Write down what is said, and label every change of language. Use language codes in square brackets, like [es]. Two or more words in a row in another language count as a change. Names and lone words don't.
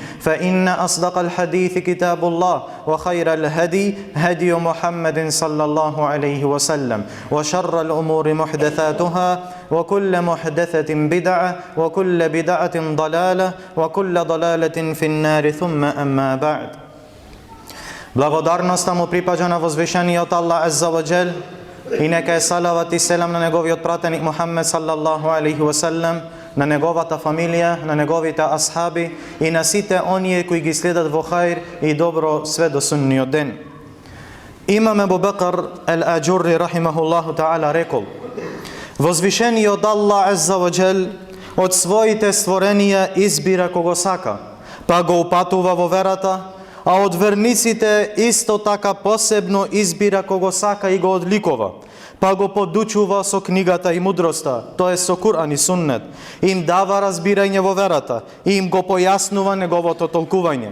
[ar] فإن أصدق الحديث كتاب الله وخير الهدي هدي محمد صلى الله عليه وسلم وشر الأمور محدثاتها وكل محدثة بدعة وكل بدعة ضلالة وكل ضلالة في النار ثم أما بعد. [mk] Благодарноста му припаѓа на возвишениот Аллах [ar] عز وجل [mk] и нека е салават и селам на неговиот пратеник Мухаммед [ar] صلى الله عليه وسلم, [mk] на неговата фамилија, на неговите асхаби и на сите оние кои ги следат во хаир и добро све до судниот ден. Имам Абу Бакр ал-Аџурри [ar] رحمه الله تعالى [mk] рекол: возвишениот Аллах [ar] عز وجل [mk] од своите створенија избира кого сака, па го упатува во верата, а од верниците исто така посебно избира кого сака и го одликува, па го подучува со книгата и мудроста, тоа е со Куран и Суннет, им дава разбирање во верата и им го појаснува неговото толкување.